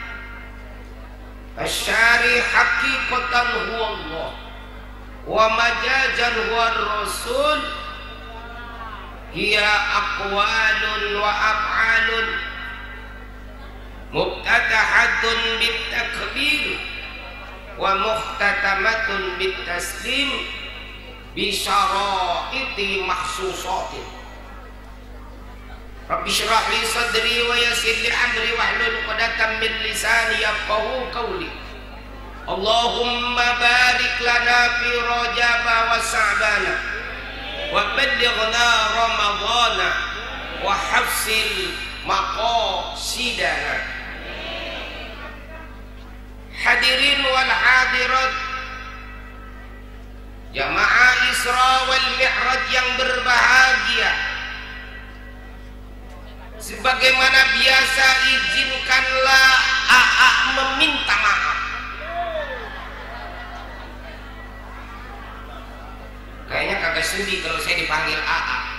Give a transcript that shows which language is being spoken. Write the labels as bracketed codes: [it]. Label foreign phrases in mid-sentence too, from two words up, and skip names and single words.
[ar] الشرعي حقيقة هو الله ومجازا هو الرسول هي أقوال وأفعال مبتدأة بالتكبير ومختتمة بالتسليم بشرائط مخصوصة. رب اشرح لي صدري ويسر لي أمري واحلل عقدة من لساني يفقهوا قولي. اللهم بارك لنا في رجب وشعبان وبلغنا رمضان واحفظ مقاصدنا. الحاضرين والحاضرات, [id] jamaah Isra wal Mi'raj yang berbahagia. Sebagaimana biasa, izinkanlah AA meminta maaf. Kayaknya kagak sudi kalau saya dipanggil AA.